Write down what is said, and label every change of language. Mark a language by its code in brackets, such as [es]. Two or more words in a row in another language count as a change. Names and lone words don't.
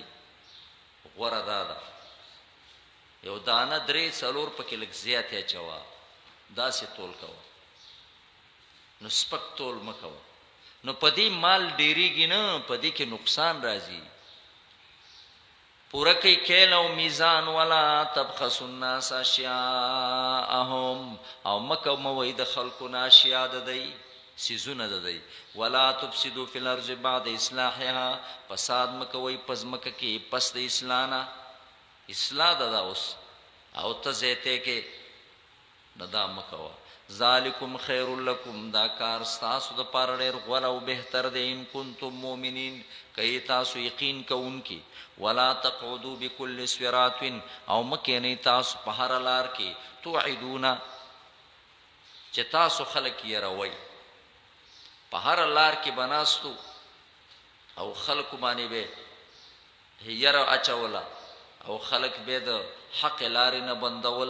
[ps] غوره دا ده یو دانه 3-4 پکې لږ زیات اچوه، داسې تول کوه، نو سپک تول مه کوه. نو په دې مال ډېرېږي نه، په دې کې نقصان راځي. پوره کوي کیل او میزان. [ar] ولا تبخسوا الناس اشیاءهم، [ps] او مه کموئ د خلکو نه اشیا د دی، سیزونه د دی. [ar] ولا تفسدوا فی الارض بعد اصلاحها، [ps] فساد مه کوئ په ځمکه کې پس د اصلاح نه. اصلاح ده دا اوس، او ته زیتی کې نه دا مه کوه. [ar] ذالکم خیر لکم، [ps] دا کار ستاسو دپاره ډېر غوره او بهتر دی. [ar] ان کنتم مؤمنین، [ps] کئ تاسو یقین کوونکي. [ar] ولا تقعدوا بكل صراط، [ps] او مه کښېنئ تاسو په هره لار کې. توعدون، چې تاسو خلک یروئ. په هره لار کې به ناستو او خلکو باندې به یره اچوله، او خلک به د حق لارې نه بندول.